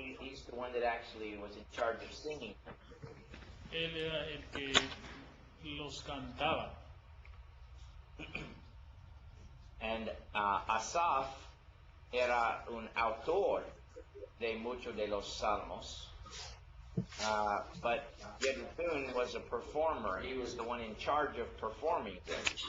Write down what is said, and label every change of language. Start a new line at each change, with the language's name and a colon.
English: He's the one that actually was in charge of singing.
Spanish: Él era el que los cantaba. And Asaf era un autor de muchos de los salmos.
English: But Yedutun was a performer. He was the one in charge of performing them.